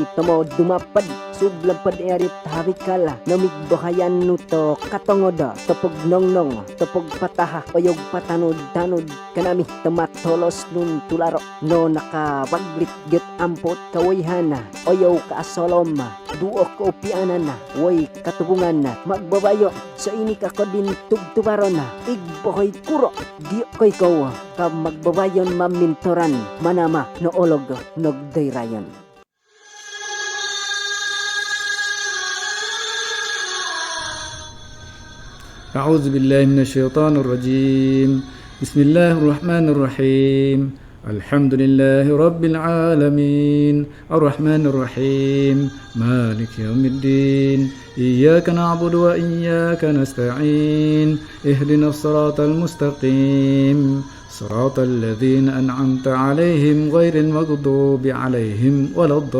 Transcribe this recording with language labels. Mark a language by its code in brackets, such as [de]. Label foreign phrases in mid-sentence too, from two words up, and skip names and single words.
[bkd] tomo dumapad, sublagpad erit harikala, namigbohayan nuto, katongoda, topog nongnong, topog pataha, oyog patanod-tanod, kanami tomatolos nun tularo, no nakabaglit get ampot kawayhana, oyaw kaasolom, duok kaupianan na, woy, katubungan na, magbabayo, sa ini kako din tugtubaron na, igbohoy kuro, di koy ko, ka magbabayon mamintoran, manama no olog nogdayrayon. [ar] أعوذ بالله من الشيطان الرجيم بسم الله الرحمن الرحيم الحمد لله رب العالمين الرحمن الرحيم مالك يوم الدين إياك نعبد وإياك نستعين اهدنا الصراط المستقيم صراط الذين أنعمت عليهم غير المغضوب عليهم ولا